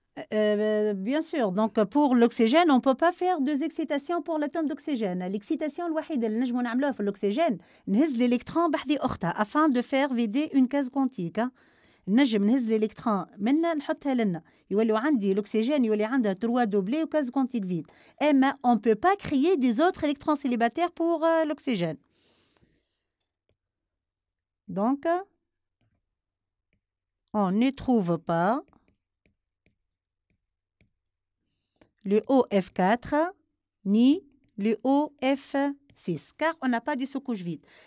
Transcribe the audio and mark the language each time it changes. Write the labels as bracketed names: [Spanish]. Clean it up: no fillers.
[French] Bien sûr. Donc, pour l'oxygène, on ne peut pas faire 2 excitations pour l'atome d'oxygène. L'excitation [Arabic] الوحيدة اللي نجمو نعملوها في [French] l'oxygène, [Arabic] نهز [French] l'électron [Arabic] بحذي أختها [French] afin de faire vider une case quantique. [Arabic] نجم نهز l'électron منا نحطها لنا. يوليو عندي l'oxygène يولي عندها 3 doublés و case quantique vide. [French] Mais on ne peut pas créer des autres électrons célibataires pour l'oxygène. Donc, on ne trouve pas le OF4 ni le OF6 car on n'a pas de sous-couche vide.